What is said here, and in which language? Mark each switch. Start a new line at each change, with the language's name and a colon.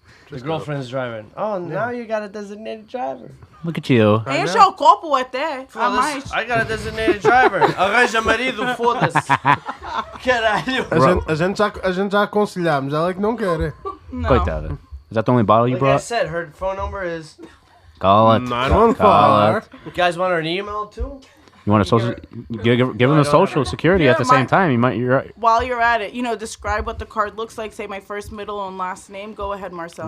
English: The girlfriend's driving. Oh, now you got a designated driver. Look at you.
Portuguese: Enche o copo até. A mais. Foda-se,
English: I got a designated driver.
Portuguese: Arranja marido, foda-se. Caralho. A gente já aconselhamos, ela é que não quer. Não. Coitada.
English: Is that the only bottle you Like I brought? said, her phone number is... Call it. 914. Call it. You guys want her email, too? You want a social? Give him the social security at the Yeah, same time. You might. You're right. While you're at it, describe what the card looks like. Say my first, middle, and last name. Go ahead, Marcel.